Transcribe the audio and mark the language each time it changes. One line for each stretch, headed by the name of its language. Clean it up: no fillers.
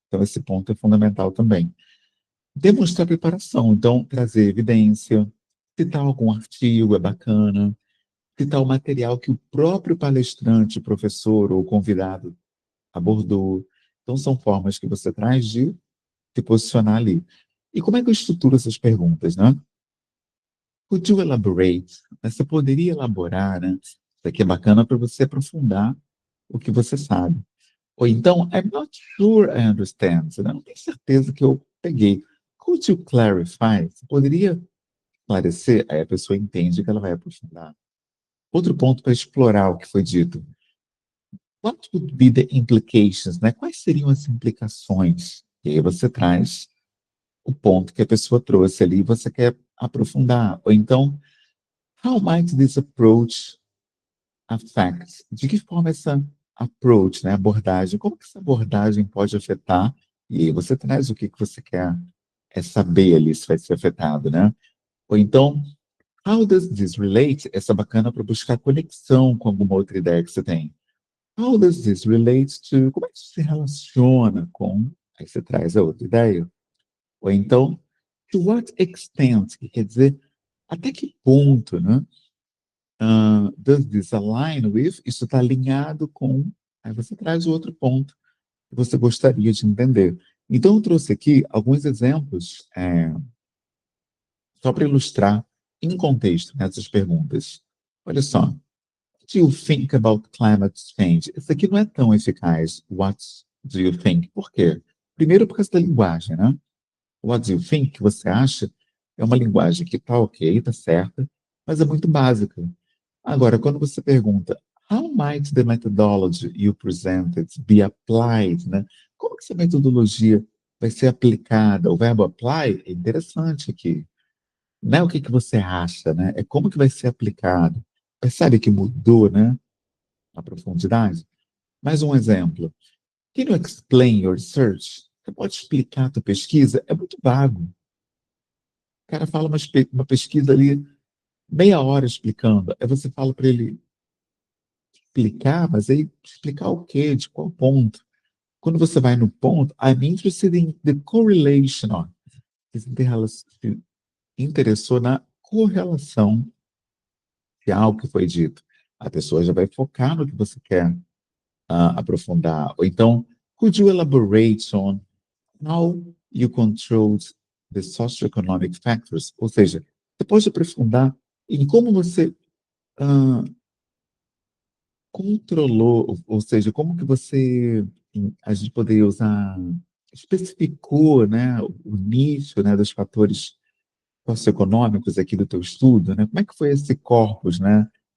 Portuguese: Então, esse ponto é fundamental também. Demonstrar preparação, então, trazer evidência, citar algum artigo é bacana, citar o material que o próprio palestrante, professor ou convidado abordou. Então, são formas que você traz de se posicionar ali. E como é que eu estruturo essas perguntas, né?
English: Could you elaborate?
Portuguese: Você poderia elaborar, né? Isso aqui é bacana para você aprofundar o que você sabe. Ou então,
English: I'm not sure I understand.
Portuguese: Você não tem certeza que eu peguei.
English: Could you clarify?
Portuguese: Você poderia esclarecer? Aí a pessoa entende que ela vai aprofundar. Outro ponto para explorar o que foi dito.
English: What would be the implications, né?
Portuguese: Quais seriam as implicações? E aí você traz o ponto que a pessoa trouxe ali e você quer aprofundar. Ou então,
English: how might this approach affect?
Portuguese: De que forma essa approach, né, abordagem, como que essa abordagem pode afetar? E aí você traz o que que você quer saber ali se vai ser afetado, né? Ou então,
English: how does this relate?
Portuguese: Essa é bacana para buscar conexão com alguma outra ideia que você tem.
English: How does this relate to?
Portuguese: Como é que isso se relaciona com? Aí você traz a outra ideia. Ou então,
English: to what extent?
Portuguese: Que quer dizer, até que ponto, né?
English: Does this align with?
Portuguese: Isso está alinhado com. Aí você traz o outro ponto que você gostaria de entender. Então, eu trouxe aqui alguns exemplos, só para ilustrar em contexto nessas perguntas. Olha só.
English: What do you think about climate change?
Portuguese: Isso aqui não é tão eficaz.
English: What do you think?
Portuguese: Por quê? Primeiro, por causa da linguagem, né?
English: What do you think?
Portuguese: Que você acha? É uma linguagem que tá ok, tá certa, mas é muito básica. Agora, quando você pergunta,
English: how might the methodology you presented be applied, né?
Portuguese: Como que essa metodologia vai ser aplicada? O verbo apply é interessante aqui. Não é o que que você acha, né? É como que vai ser aplicado. Percebe que mudou, né? A profundidade. Mais um exemplo.
English: Can you explain your research?
Portuguese: Você pode explicar a tua pesquisa? É muito vago. O cara fala uma pesquisa ali, meia hora explicando. Aí você fala para ele explicar, mas aí explicar o quê? De qual ponto? Quando você vai no ponto,
English: I'm interested in the correlation.
Portuguese: Ó, se interessou na correlação de algo que foi dito. A pessoa já vai focar no que você quer aprofundar. Ou então,
English: could you elaborate on how you controlled the socioeconomic factors?
Portuguese: Ou seja, você pode aprofundar em como você ah, controlou, ou seja, como que você, a gente poderia usar, especificou, né, o nicho, né, dos fatores socioeconômicos aqui do teu estudo, né? Como é que foi esse corpus, né?